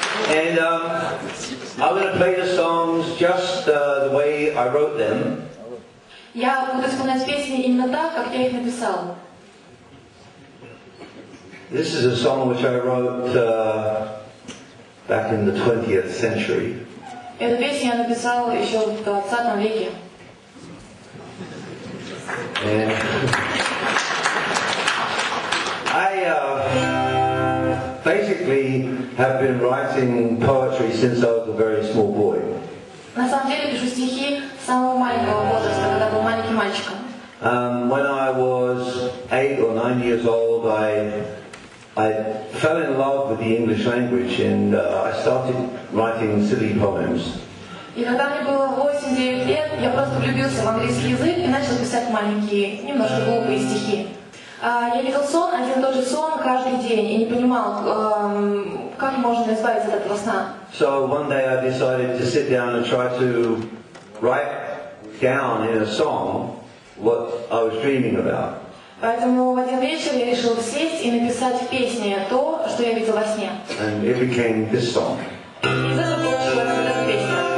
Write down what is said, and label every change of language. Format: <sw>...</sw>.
<en>And I'm going to play the songs just the way I wrote them.</en> <ru>Я буду исполнять песни именно так, как я их написал.</ru> <en>This is a song which I wrote back in the 20th century.</en> <ru>Эту песню я написал еще в 20 веке.</ru> <en>And I basically have been writing poetry since I was a very small boy.</en> <ru>На самом деле пишу стихи с самого маленького возраста, когда был маленьким мальчиком.</ru> <en>When I was 8 or 9 years old, I fell in love with the English language and I started writing silly poems.</en> <ru>И когда мне было 8-9 лет, я просто влюбился в английский язык и начал писать маленькие, немножко глупые стихи. Я видел сон, один и тот же сон каждый день, и не понимал, как можно избавиться от этого сна.</ru> <en>So one day I decided to sit down and try to write down in a song what I was dreaming about.</en> <ru>Поэтому в один вечер я решил сесть и написать в песне то, что я видел во сне.</ru> <en>And it became this song.</en> <ru>И из этого получилась эта песня.</ru>